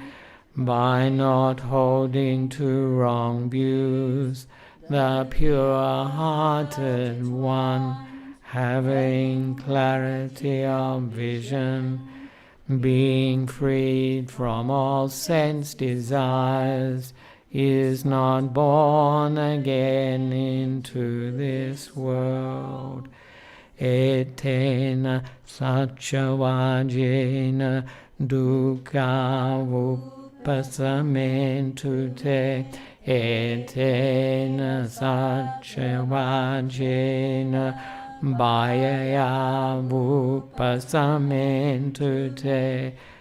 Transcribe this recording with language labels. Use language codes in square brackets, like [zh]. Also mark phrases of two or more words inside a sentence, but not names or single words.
[en] by not holding to wrong views, the pure-hearted one, having clarity of vision, being freed from all sense desires, is not born again into this world. [pi] Etena satchavajena dukkha vupasamentu te. Etena satchavajena bhayaya vupasamentu te.